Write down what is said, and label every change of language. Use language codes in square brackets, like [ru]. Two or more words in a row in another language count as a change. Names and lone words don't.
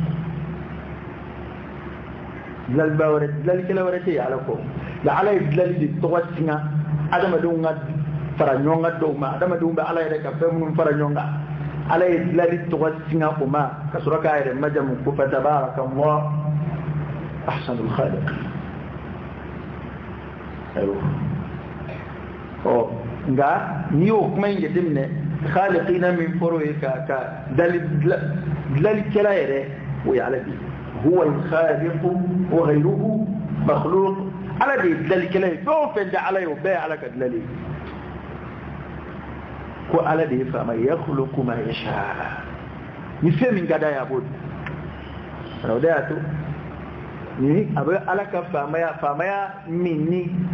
[bm] dilalikɛla wɛrɛ tɛ yen ala kɔ nka ala ye dilali de tɔgɔ singa adamadenw ka fara ɲɔgɔn kan dɔw ma adamadenw bɛ ala yɛrɛ ka fɛn minnu fara ɲɔgɔn kan ala ye dilali tɔgɔ singa o ma ka sɔrɔ k'a yɛrɛ majamu ko [ar] فتبارك الله أحسن الخالقين [bm] nka n'i y'o kuma in jateminɛ khaliqina min fɔra o ye ka dilalikɛla yɛrɛ o ye ala de [ar] هو الخالق وغيره مخلوق [bm] ala de ye dilalikɛla ye fɛn o fɛn da ala ye o bɛɛ ye ala ka dilali ye ko ala de ye faama [ar] يخلق ما يشاء [bm] ni fɛn min ka d'a ye a b'o dun o de y'a to ni a bɛ ala ka faamaya min ni